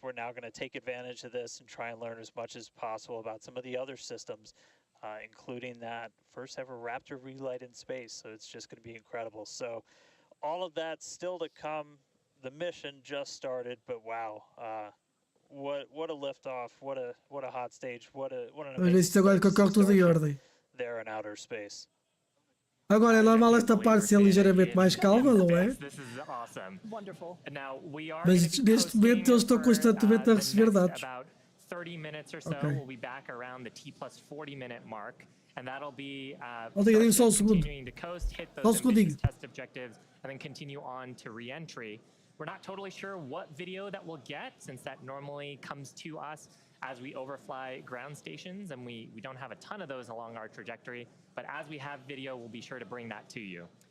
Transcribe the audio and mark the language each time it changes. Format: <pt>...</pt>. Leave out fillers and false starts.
<en>We're now going to take advantage of this and try and learn as much as possible about some of the other systems, including that first ever Raptor relight in space. So it's just going to be incredible. So all of that still to come. The mission just started, but wow, what a liftoff! What a hot stage! What an amazing there in outer space.</en> <pt>Agora é normal esta parte ser ligeiramente mais calma, não é? Mas neste momento eles estão constantemente a receber dados.</pt> <en>30 minutes or so, we'll be back around the T+40 minute mark, and that'll be</en> <pt>só um segundo.</pt> <en>continuing to coast, hit those ambitious test objectives, and then continue on to re-entry. We're not totally sure what video that we'll get, since that normally comes to us as we overfly ground stations, and we don't have a ton of those along our trajectory, but as we have video, we'll be sure to bring that to you.</en>